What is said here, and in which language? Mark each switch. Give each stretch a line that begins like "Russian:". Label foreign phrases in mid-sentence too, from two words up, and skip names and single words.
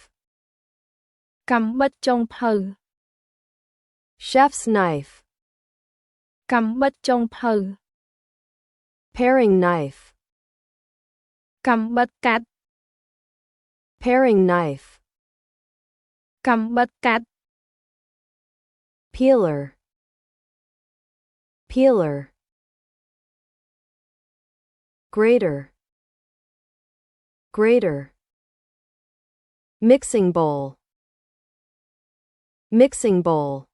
Khmer: កាំបិតចុងភៅ
English: chef's knife,
Khmer: កាំបិតចុងភៅ
English: paring knife,
Khmer: កាំបិតកាត់
English: paring knife,
Khmer: កាំបិតកាត់
English: peeler, peeler, grater, grater, mixing bowl, mixing bowl,